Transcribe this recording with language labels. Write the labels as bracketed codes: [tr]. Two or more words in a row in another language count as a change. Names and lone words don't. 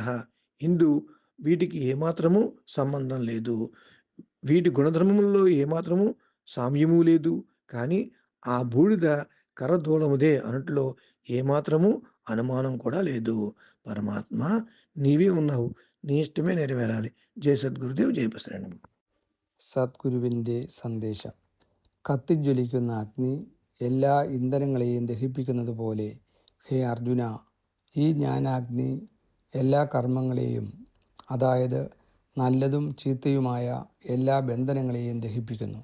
[te] ఇందు వీటికి ఏమాత్రము సంబంధం లేదు. వీటి గుణధర్మములలో ఏమాత్రము సామ్యము లేదు. కానీ ఆ బూడిద కర్రదూలముదే అనుట్లో ఏమాత్రము అనుమానం కూడా లేదు. పరమాత్మ నీవే ఉన్నావు. నీ ഇഷ്ടമേ నెరవేరాలి. [ml] ജയ സദ്ഗുരുദേവ് ജയ പ്രസരണം. സദ്ഗുരുവിൻ്റെ സന്ദേശം. കത്തിജ്വലിക്കുന്ന അഗ്നി എല്ലാ ഇന്ധനങ്ങളെയും ദഹിപ്പിക്കുന്നത് പോലെ ഹേ അർജുന, ഈ ജ്ഞാനാഗ്നി എല്ലാ കർമ്മങ്ങളെയും, അതായത് നല്ലതും ചീത്തയുമായ എല്ലാ ബന്ധനങ്ങളെയും ദഹിപ്പിക്കുന്നു.